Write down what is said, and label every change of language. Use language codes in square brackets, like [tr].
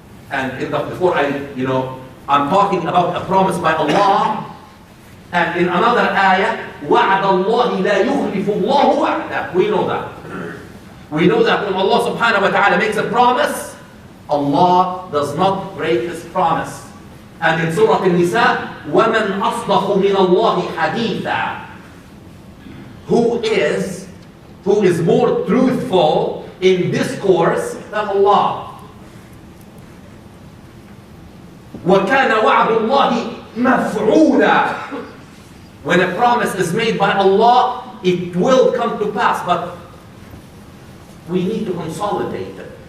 [en] And before I'm talking about a promise by Allah, and in another ayah, [ar] وَعَدَ اللَّهِ لَا يُخْلِفُ اللَّهُ وَعْدَهُ. [en] We know that. We know that when Allah subhanahu wa ta'ala makes a promise, Allah does not break His promise. And in Surah An-Nisa, [ar] وَمَنْ أَصْدَقُ مِنَ اللَّهِ حَدِيثًا. [en] Who is more truthful in discourse than Allah? [ar] وَكَانَ وَعْدُ اللَّهِ مَفْعُولًا. [en] When a promise is made by Allah, it will come to pass, but we need to consolidate it.